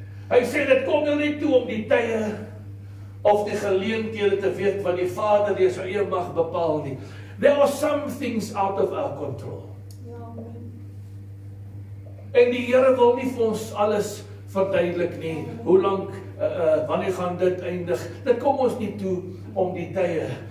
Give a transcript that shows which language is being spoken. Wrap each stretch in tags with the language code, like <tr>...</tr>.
<af>Hy sê dit kom nou nie toe om die tye of die geleenthede te weet wat die Vader deur sy eie mag bepaal nie.</af> <en>There are some things out of our control.</en> <af>En die Here wil nie vir ons alles verduidelik nie. Hoe lank, wanneer gaan dit eindig? Dit kom ons nie toe om die tye.</af>